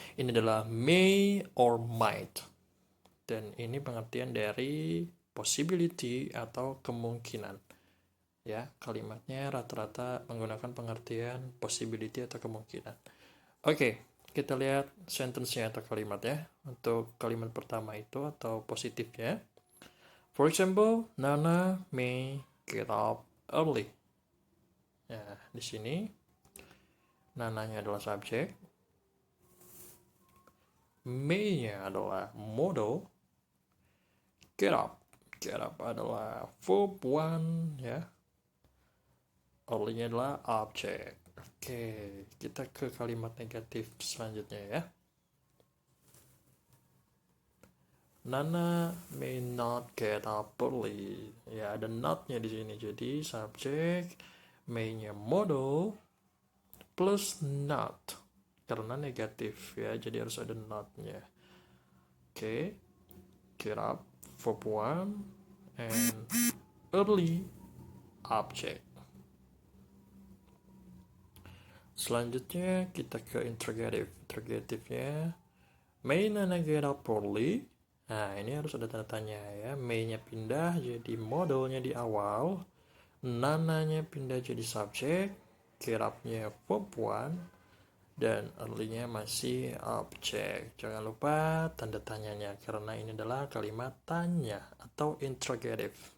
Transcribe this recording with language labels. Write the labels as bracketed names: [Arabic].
[Indonesian] Ini adalah [English] may or might. [Indonesian] Dan ini pengertian dari possibility atau kemungkinan. Ya, kalimatnya rata-rata menggunakan pengertian possibility atau kemungkinan. Oke, kita lihat sentence-nya atau kalimatnya. Untuk kalimat pertama itu atau positifnya. [English] For example, Nana may get up early. [Indonesian] Ya, di sini Nananya adalah subjek, may-nya adalah modal, get up adalah verb one ya, early-nya adalah objek. Oke, kita ke kalimat negatif selanjutnya ya. [English] Nana may not get up early. [Indonesian] Ya, ada not-nya di sini. Jadi subjek may-nya modal plus not karena negatif ya. Jadi harus ada not-nya. Oke. [English] Get up, verb 1, and early object. [Indonesian] Selanjutnya kita ke interrogative. Interrogative-nya [English] may Nana get up early. [Indonesian] Nah, ini harus ada tanda tanya ya. May-nya pindah jadi modalnya di awal. Nananya pindah jadi subjek. Get up-nya verb 1. Dan early-nya masih objek. Jangan lupa tanda tanyanya karena ini adalah kalimat tanya atau interrogative.